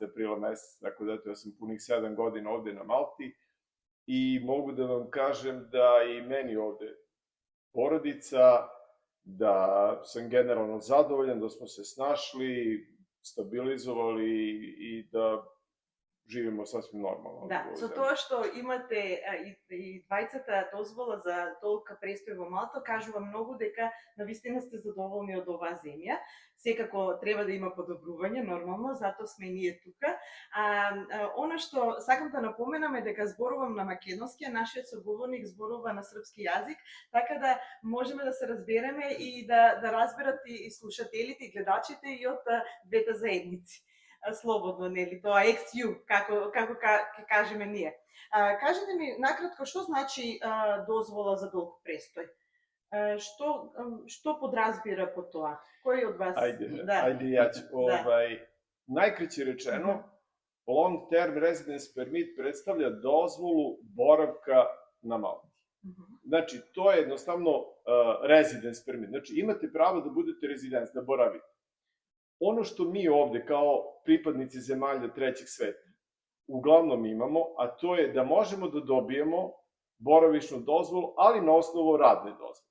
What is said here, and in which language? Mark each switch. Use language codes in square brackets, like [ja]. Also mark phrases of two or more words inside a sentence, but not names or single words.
[sr] aprila mesec, tako da ja sam punih 7 godina ovde na Malti i mogu da vam kažem da i meni ovde porodica, da sam generalno zadovoljan, da smo se snašli, stabilizovali i da živimo sasvim normalno. [mk] Да, со тоа што имате и двајцата дозвола за долг престој во Малта, кажува многу дека навистина сте задоволни од оваа земја. Секако треба да има подобрување, нормално, затоа сме ние тука. Она што сакам да напоменам е дека зборувам на македонски, а нашиот соговорник зборува на српски јазик, така да можеме да се разбереме и да разберат и слушателите и гледачите и од двете заедници. Слободно, нели, тоа XU, како ќе кажеме ние. Кажете ми накратко што значи дозвола за долг престој? Што подразбира по тоа? Кој од вас? [sr] Ajde ja ću. Najkraće rečeno, [en] long term residence permit [sr] predstavlja dozvolu boravka na Malti. Znači, to je jednostavno [en] residence permit. [sr] Znači, imate pravo da budete rezident, da boravite. Ono što mi ovde kao pripadnici zemalja trećeg sveta uglavnom imamo, a to je da možemo da dobijemo boravišnu dozvolu, ali na osnovu radne dozvole.